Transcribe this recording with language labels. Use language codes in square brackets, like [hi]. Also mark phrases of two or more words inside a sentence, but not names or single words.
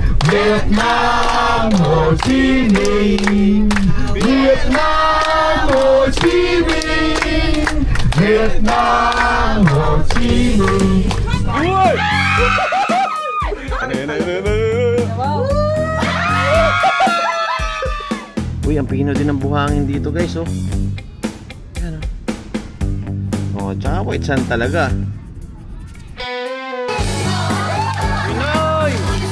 [vi] Việt Nam Hồ Chí Minh, Việt Nam Hồ Chí Minh, Việt Nam Hồ Chí Minh. [tl] Uy, ang pino din ng buhangin dito guys, oh. Yan, oh. Oh, tsaka [en] white sand [tl] talaga. Pinoy!